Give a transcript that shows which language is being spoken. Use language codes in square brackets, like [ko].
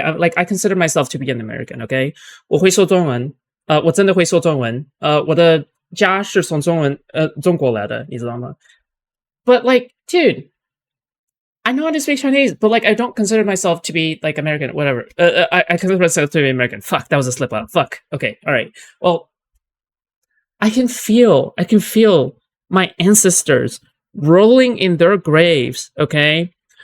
[en] I consider myself to be an American, okay? [zh] 我会说中文，我真的会说中文，我的家是从中国来的，你知道吗？ [en] But like, dude, I know how to speak Chinese, but like, I don't consider myself to be like American, whatever. I consider myself to be American. Fuck, that was a slip up. Fuck. Okay, all right. Well, I can feel my ancestors rolling in their graves, okay?